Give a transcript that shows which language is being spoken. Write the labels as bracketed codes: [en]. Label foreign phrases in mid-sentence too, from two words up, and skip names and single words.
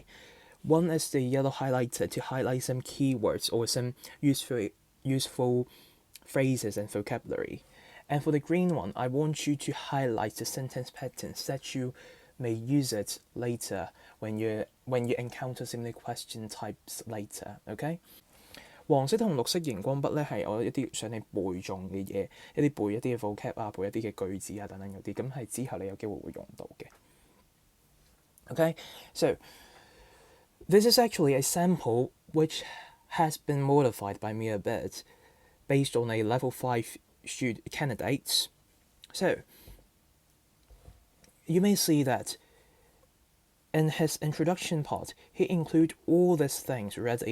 [en] One is the yellow highlighter to highlight some keywords or some useful phrases and vocabulary. And for the green one, I want you to highlight the sentence patterns that you may use it later when you encounter similar question types later. [yue] Okay? 黃色同綠色熒光筆咧係我一啲想你背誦嘅嘢，一啲背一啲嘅 vocab 啊，背一啲嘅句子啊等等嗰啲，咁係之後你有機會會用到嘅。 [en] Okay, so this is actually a sample which has been modified by me a bit based on a level 5 candidates. So you may see that in his introduction part, he include all these things already.